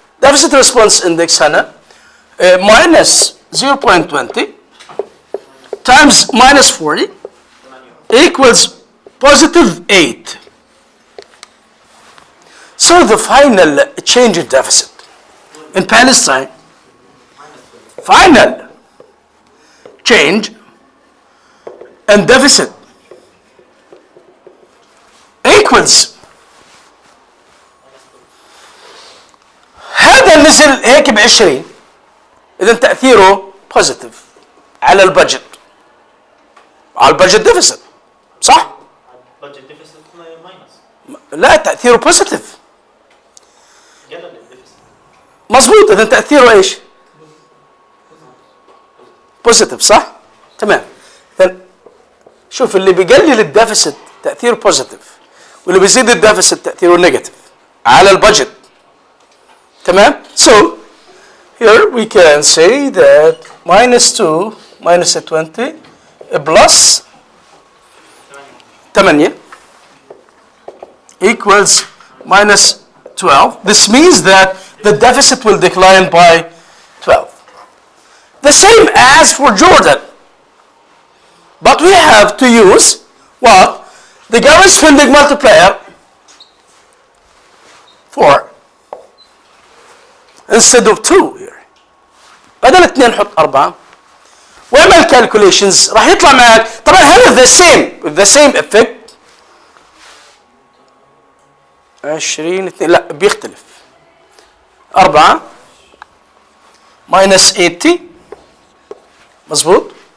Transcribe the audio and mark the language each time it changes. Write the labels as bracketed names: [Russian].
[English] Deficit response index هنا minus 0.20 times minus 40 equals positive 8. So the final change in deficit in Palestine, final change in deficit [Arabic] equals هذا نزل هيك ب20 اذا تاثيره بوزيتيف على البادجت على البادجت ديفيسيت صح؟ البادجت ديفيسيت ماينس لا تاثيره بوزيتيف قلل الديفيسيت مظبوط اذا تاثيره ايش؟ بوزيتيف صح؟ تمام إذن شوف اللي بيقلل الديفيسيت تاثيره بوزيتيف واللي بيزيد الديفيسيت تاثيره نيجاتيف على البادجت تمام؟ [English] So here we can say that -2 minus 20 plus 8 equals -12. This means that the deficit will decline by 12. The same as for Jordan. But we have to use what? The government spending multiplier 4 instead of 2 here. [Arabic] بدل 2 نحط 4 واعمل calculations راح يطلع معك طبعا هذا [English] the same effect [Arabic] 20 2 لا بيختلف 4 minus 80 مظبوط